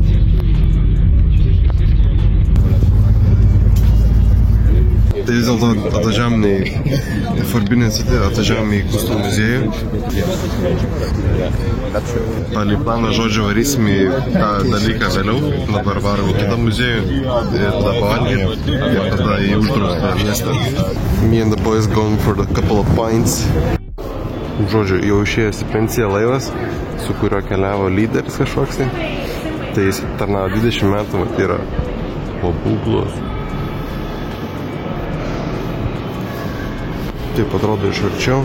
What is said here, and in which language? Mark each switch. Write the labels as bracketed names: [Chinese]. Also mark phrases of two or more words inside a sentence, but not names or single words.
[Lithuanian] Tai vis dėlto atvažiavam ne į Forbidden City, atvažiavam į Kusto muziejų. Palei planą, žodžiu, varysim į tą dalyką vėliau. Dabar varom į kitą muziejų, tada pavalgyti ir tada į uždraustą miestą. [English] Me and the boys going for a couple of pints. [Lithuanian] Žodžiu, jau išėjęs į pensiją laivas, su kurio keliavo lyderis kažkoks. Tai jis tarnavo 20 metų, tai yra pabūglos. Taip atrodo iš arčiau.